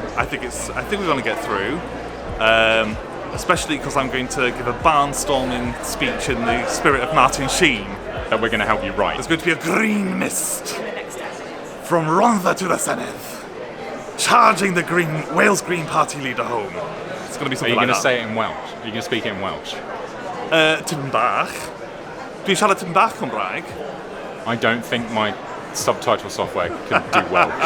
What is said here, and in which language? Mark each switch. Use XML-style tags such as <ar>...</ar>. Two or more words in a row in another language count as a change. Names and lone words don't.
<en>I think we're going to get through. Especially because I'm going to give a barnstorming speech in the spirit of Martin Sheen. That we're going to help you write. There's going to be a green mist from Rhondda to the Senedd, charging the Wales Green Party leader home. It's going to be something like that. Are you going to say it in Welsh? Are you going to speak it in Welsh?</en> <cy>Tipyn bach. Dwi'n siarad tipyn bach Cymraeg.</cy> <en>I don't think my subtitle software can do Welsh.</en>